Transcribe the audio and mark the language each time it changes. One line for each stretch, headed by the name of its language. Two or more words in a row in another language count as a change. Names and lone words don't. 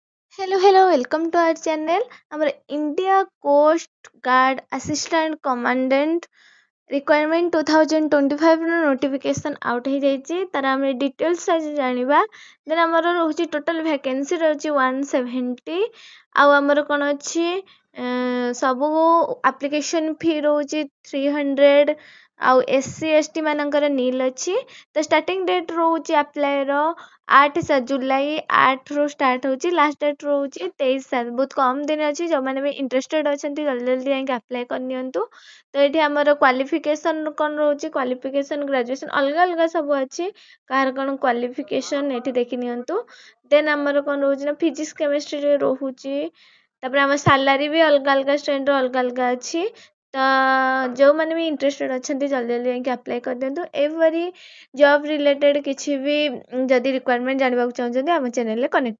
English: Hello, welcome to our channel. Our India Coast Guard Assistant Commandant requirement
Odia: 2025 ର
English: notification out
Odia: ହେଇଯାଇଛି ତାର ଆମେ details ଆଜି ଜାଣିବା then ଆମର ରହୁଛି
English: total vacancy
Odia: ରହୁଛି 170 ଆଉ ଆମର କ'ଣ ଅଛି ସବୁ application fee ରହୁଛି 300 ଆଉ SC ST ମାନଙ୍କର nil ଅଛି ତ
English: starting date
Odia: ରହୁଛି apply ର 8 ଜୁଲାଇ 8 ରୁ start ହଉଛି last date ରହୁଛି 23 ବହୁତ କମ ଦିନ ଅଛି ଯୋଉମାନେ ବି interested ଅଛନ୍ତି ଜଲ୍ଦି ଯାଇକି apply କରିନିଅନ୍ତୁ ତ ଏଠି ଆମର କ୍ୱାଲିଫିକେସନ କ'ଣ ରହୁଛି
English: qualification graduation
Odia: ଅଲଗା ସବୁ ଅଛି କାହାର କ'ଣ କ୍ୱାଲିଫିକେସନ ଏଠି ଦେଖି ନିଅନ୍ତୁ ଦେନ୍ ଆମର କ'ଣ ରହୁଛି ନା
English: physics chemistry
Odia: ରହୁଛି ତାପରେ ଆମ ସାଲାରୀ ବି ଅଲଗା ଷ୍ଟୁଡେଣ୍ଟର ଅଲଗା ଅଛି ତ ଯୋଉମାନେ ବି ଇଣ୍ଟରେଷ୍ଟେଡ୍ ଅଛନ୍ତି ଜଲ୍ଦି ଯାଇକି ଆପ୍ଲାଏ କରିଦିଅନ୍ତୁ
English: every job related
Odia: କିଛି ବି ଯଦି ରିକ୍ୱାରମେଣ୍ଟ ଜାଣିବାକୁ ଚାହୁଁଛନ୍ତି ଆମ ଚ୍ୟାନେଲରେ କନେକ୍ଟ